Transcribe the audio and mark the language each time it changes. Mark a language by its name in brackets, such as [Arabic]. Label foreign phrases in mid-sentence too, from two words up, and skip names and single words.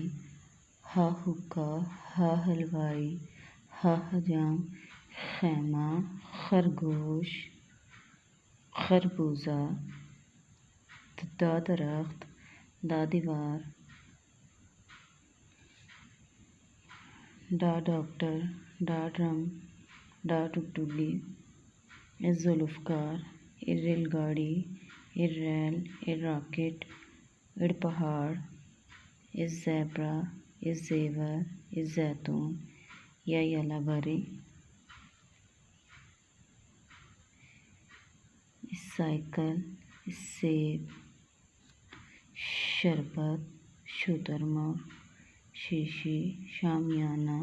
[Urdu] ہا حقہ، ہا حلوائی، ہا حجام، خیمہ، خرگوش، خربوزہ. دا درخت، دا دیوار. ڈا ڈاکٹر، ڈا ڈرم، ڈا ٹکٹکی. اس ذوالفقار، ار ریل گاڑی، ار ریل، ار راکٹ، ار پہاڑ. اس زیبرا، اس زیور، اس زیتون یا یلابری. اس سائیکل، اس سیب، شربت، شترمرغ، شیشی، شامیانہ.